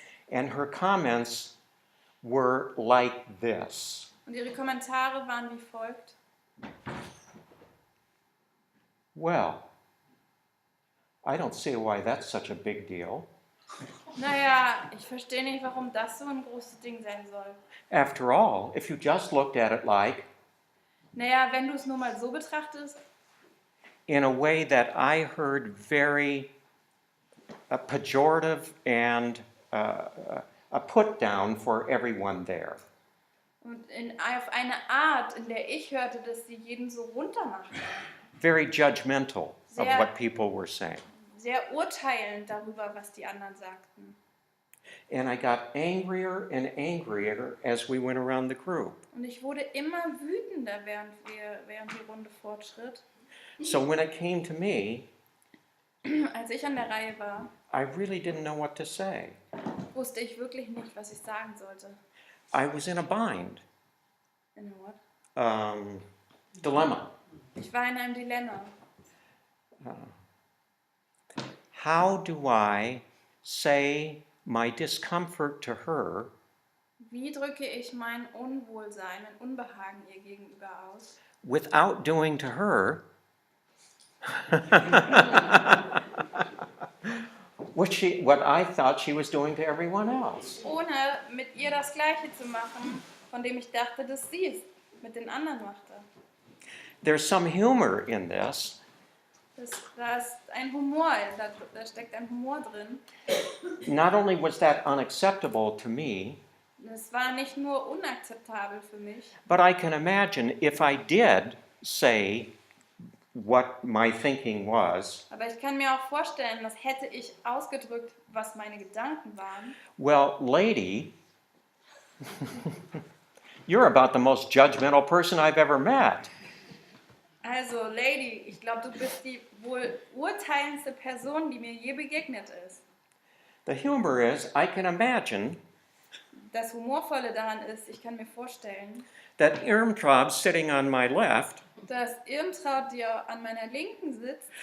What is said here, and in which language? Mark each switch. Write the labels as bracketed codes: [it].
[en] And her comments were like this. [de] Und ihre Kommentare waren wie folgt. [en] Well, I don't see why that's such a big deal. [de] Naja, ich verstehe nicht, warum das so ein großes Ding sein soll. [en] After all, if you just looked at it like, [de] Naja, wenn du es nur mal so betrachtest, [en] in a way that I heard very pejorative and a put down for everyone there. [de] und auf eine Art, in der ich hörte, dass sie jeden so runtermachte. [en] Very judgmental of [de] Sehr- [en] what people were saying. [de] Sehr urteilend darüber, was die anderen sagten. [en] And I got angrier and angrier as we went around the group. [de] Und ich wurde immer wütender, während die Runde fortschritt. [en] So when it came to me, [de] Als ich an der Reihe war, [en] I really didn't know what to say. [de] wusste ich wirklich nicht, was ich sagen sollte. [en] I was in a bind, In a what? dilemma. [de] Ich war in einem Dilemma. [en] How do I say my discomfort to her [de] Wie drücke ich mein Unwohlsein, mein Unbehagen ihr gegenüber aus, [en] without doing to her what I thought she was doing to everyone else? [de] ohne mit ihr das Gleiche zu machen, von dem ich dachte, dass sie es mit den anderen machte. [en] There's some humor in this. [de] Da ist ein Humor, da steckt ein Humor drin. [en] Not only was that unacceptable to me, [de] Das war nicht nur unakzeptabel für mich, [en] but I can imagine if I did say what my thinking was, [de] aber ich kann mir auch vorstellen, dass hätte ich ausgedrückt, was meine Gedanken waren. [en] well, lady, you're about the most judgmental person I've ever met. [de] Also, Lady, ich glaube, du bist die wohl urteilendste Person, die mir je begegnet ist. [en] The humor is, I can imagine [de] Das Humorvolle daran ist, ich kann mir vorstellen, [en] that Irmtraub sitting on my left [de] dass Irmtraut, die an meiner Linken sitzt,